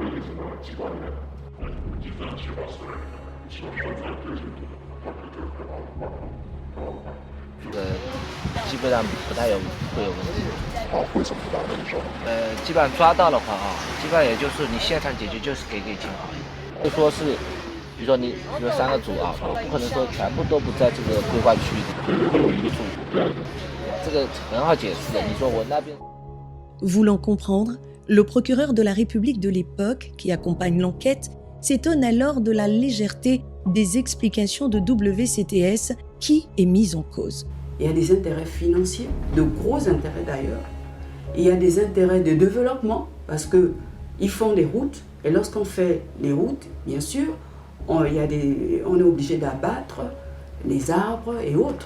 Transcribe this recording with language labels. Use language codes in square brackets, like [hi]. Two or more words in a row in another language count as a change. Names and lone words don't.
[zh] 基本上不太会有问题。为什么不大问题？基本上抓到的话基本上也就是你现场解决，就是给清好。就说是，比如说3个组不可能说全部都不在这个规划区域里，会有一个组，这个很好解释的。你说我那边。 [fr] Voulant comprendre, le procureur de la République de l'époque, qui accompagne l'enquête, s'étonne alors de la légèreté des explications de WCTS qui est mise en cause. Il y a des intérêts financiers, de gros intérêts d'ailleurs. Il y a des intérêts de développement parce qu'ils font des routes et lorsqu'on fait les routes, bien sûr, on est obligé d'abattre les arbres et autres.